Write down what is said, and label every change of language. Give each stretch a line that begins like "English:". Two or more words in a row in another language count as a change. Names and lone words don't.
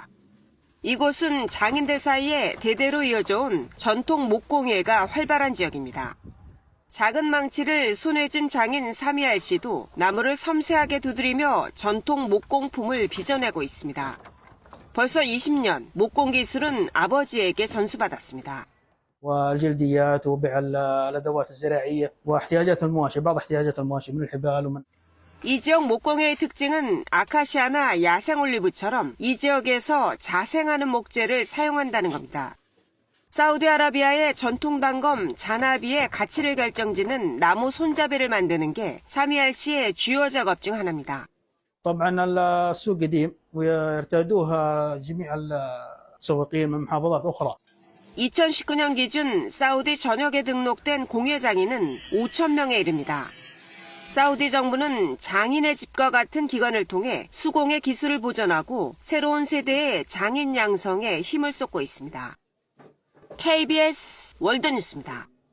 Korean: 이곳은 장인들 사이에 대대로 이어져온 전통 목공예가 활발한 지역입니다. 작은 망치를 손에 쥔 장인 사미알 씨도 나무를 섬세하게 두드리며 전통 목공품을 빚어내고 있습니다. 벌써 20년 목공 기술은 아버지에게 전수받았습니다.
Arabic: والجلديات وبيع الادوات الزراعيه واحتياجات المواشي بعض احتياجات المواشي من الحبال ومن
Korean: 이 지역 목공예의 특징은 아카시아나 야생 올리브처럼 이 지역에서 자생하는 목재를 사용한다는 겁니다. 사우디아라비아의 전통 단검 자나비의 가치를 결정짓는 나무 손잡이를 만드는 게 사미알 씨의 주요 작업 중 하나입니다.
Arabic: طبعا السوق قديم ويرتادوها جميع السواقين من محافظات أخرى.
Korean: 2019년 기준 사우디 전역에 등록된 공예장인은 5,000명에 이릅니다. 사우디 정부는 장인의 집과 같은 기관을 통해 수공예 기술을 보존하고 새로운 세대의 장인 양성에 힘을 쏟고 있습니다. KBS 월드뉴스입니다.